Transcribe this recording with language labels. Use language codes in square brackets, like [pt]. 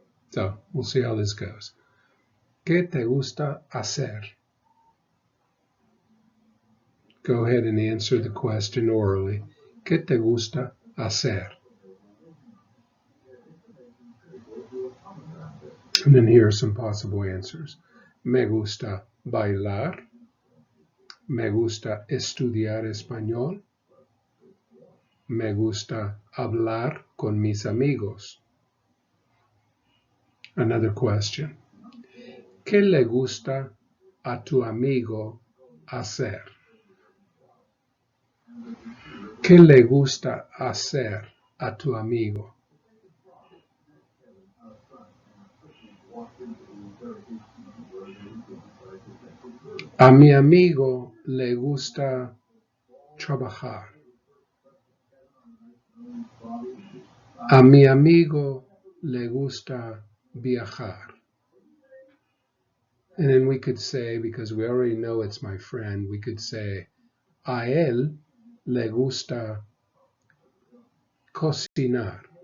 [en] So we'll see how this goes. [es] ¿Qué te gusta hacer? [en] Go ahead and answer the question orally. [es] ¿Qué te gusta hacer? [en] And then here are some possible answers. [es] Me gusta bailar. Me gusta estudiar español. Me gusta hablar con mis amigos. [en] Another question. [es] ¿Qué le gusta a tu amigo hacer? ¿Qué le gusta hacer a tu amigo? A mi amigo le gusta trabajar. A mi amigo le gusta viajar. [en] And then we could say, because we already know it's my friend, we could say, [es] a él le gusta cocinar.